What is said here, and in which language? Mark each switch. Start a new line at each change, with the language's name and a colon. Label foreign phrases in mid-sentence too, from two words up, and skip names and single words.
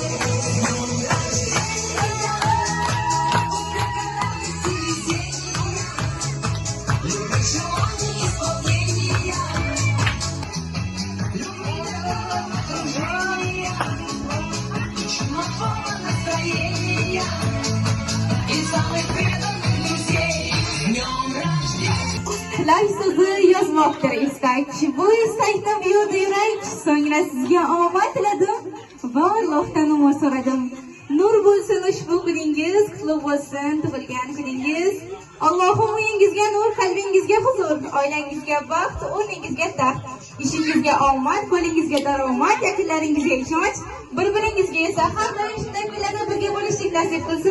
Russian: Желание исполнения, окружения, чумового настроения и самых преданных друзей. С днем рождения!
Uzbek: Tilak so'zi yozmoqdir istak. Bu istakni buyurdi yurak. So'ngra sizga omad tiladim va Allohdan umid so'radim. Nur bo'lsin ushbu kuningiz, qutlug' bo'lsin tug'ilgan kuningiz. Allohim uyingizga nur, qalbingizga huzur, oilangizga baxt, o'rningizga taxt, ishingizga omad, qo'lingizga daromad, yaqinlaringizga ishonch, bir-biringizga esa har doim shunday kunlarda birga bo'lishlik nasib qilsin.